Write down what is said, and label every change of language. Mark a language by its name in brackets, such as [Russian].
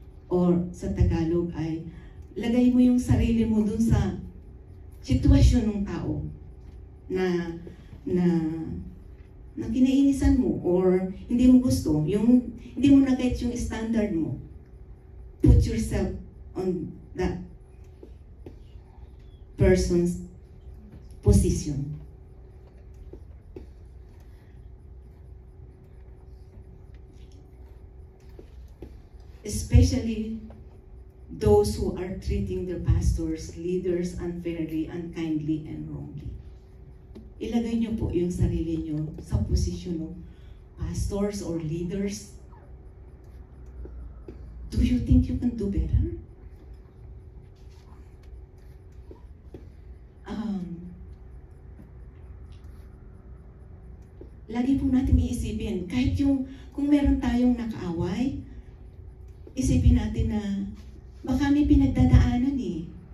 [Filipino] Or sa Tagalog ay, lagay mo yung sarili mo dun sa sitwasyon ng tao na kinainisan mo or hindi mo gusto, hindi mo na-get yung standard mo. [English] Put yourself on that person's position. Especially those who are treating their pastors, leaders unfairly, unkindly, and wrongly. [Filipino] Ilagay niyo po yung sarili niyo sa posisyon ng pastors or leaders. [English] Do you think you can do better? [Filipino] Lagi po natin iisipin, kahit kung meron tayong nakaaway, isipin natin na baka may pinagdadaanan eh.